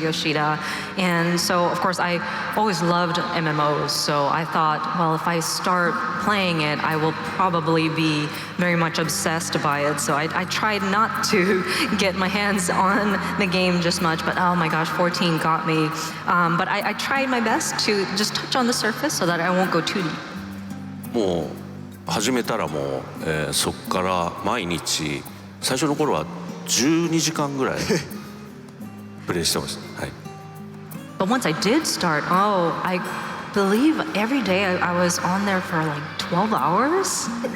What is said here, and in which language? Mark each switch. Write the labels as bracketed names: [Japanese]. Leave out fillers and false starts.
[English] Yoshida, and so of course I always loved MMOs, so I thought, well, if I start playing it, I will probably be very much obsessed by it, so I tried not to get my hands on the game just much, but oh my gosh, 14 got me. But I tried my best to just touch on the surface so that I won't go too deep. [Japanese] もう始めたらもう、そこから毎日最初の頃は12時間ぐらいプレイしてました、はい、 [English] But once I did start, I believe every day I was on there for like 12 hours.